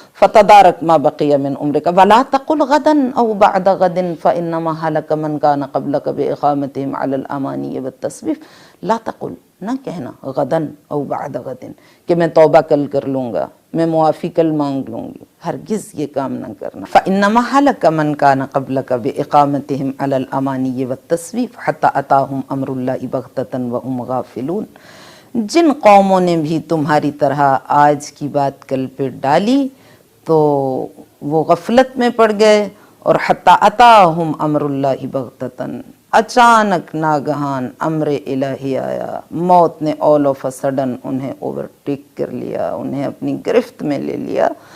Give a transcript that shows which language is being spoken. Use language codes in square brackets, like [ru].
[ar] فتدارک ما بقی من عمرک ولا تقل غدا او بعد غد فانما هلك من كان قبلك باقامتهم على الاماني والتسويف. لا تقل، [ur] نہ کہنا، [ar] غدن او بعد غدن [ur] کہ میں توبہ کل کر لوں گا، میں معافی کل مانگ لوں گی، ہرگز یہ کام نہ کرنا. [ar] فانما هلك من كان قبلك باقامتهم على الاماني والتسويف حتى اتاهم امر الله بغتة وهم غافلون. [ur] جن قوموں نے بھی تمہاری طرح آج کی بات کل پہ ڈالی تو وہ غفلت میں پڑ گئے، اور [ar] حتی اتاہم امر اللہ بغتتاً، [ur] اچانک ناگہان امر الہی آیا، موت نے [en] all of a sudden [ur] انہیں اوورٹیک کر لیا، انہیں اپنی گرفت میں لے لیا.